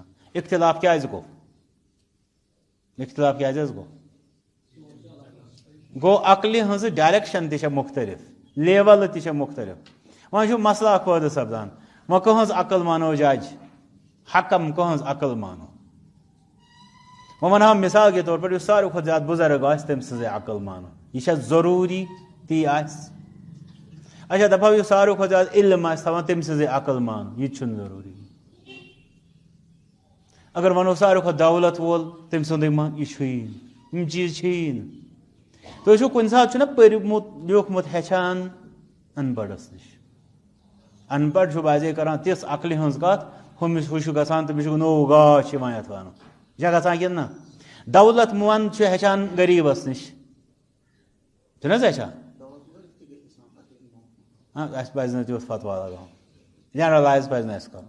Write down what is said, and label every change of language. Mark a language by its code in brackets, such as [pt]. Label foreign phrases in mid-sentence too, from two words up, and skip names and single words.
[ks] اختلاف کیٛازِ گوٚو؟ اختلاف کیٛازِ حظ گوٚو؟ گوٚو عقلہِ ہٕنٛزٕ ڈایریکشن تہِ چھےٚ مختلف لیولہٕ تہِ چھےٚ مختلف. وۄنۍ چھُ مسلہٕ اکھ پٲدٕ سپدان وۄنۍ کٕہٕنٛز عقل مانو جج حکم کٕہٕنٛز عقل مانو؟ وۄنۍ ونہٕ ہا [ur] مثال کے طور پر [ks] یُس ساروی کھۄتہٕ زیادٕ بُزرگ آسہِ تٔمۍ سٕنٛزٕے عقل مانو. یہِ چھا ضروٗری تی آسہِ؟ اچھا دپہو یُس ساروی کھۄتہٕ زیادٕ علم آسہِ تھاوان تٔمۍ سٕنٛزٕے عقل مانو یہِ تہِ چھُنہٕ ضروٗری. اگر ونو ساروی کھۄتہٕ دولت وول تٔمۍ سُنٛدٕے مان یہِ چھُیی نہٕ یِم چیٖز چھِیی نہٕ. تُہۍ وٕچھِو کُنہِ ساتہٕ چھُنہ پٔرمُت لیوٗکھمُت ہیٚچھان ان پڑس نِش. ان پڑھ چھُ بعضے کران تِژھ عقلہِ ہٕنٛز کتھ ہُہ چھُ گژھان تٔمِس چھُ نوٚو گاش یِوان یتھ ونو. یہِ چھا گژھان کِنہٕ نہ؟ دولت منٛد چھُ ہیٚچھان غریٖبس نِش چھُنہ حظ ہیٚچھان؟ اَسہِ پزِ نہٕ تیُتھ فتوا لگاوُن جنرلایز پزِ نہٕ اَسہِ کرُن.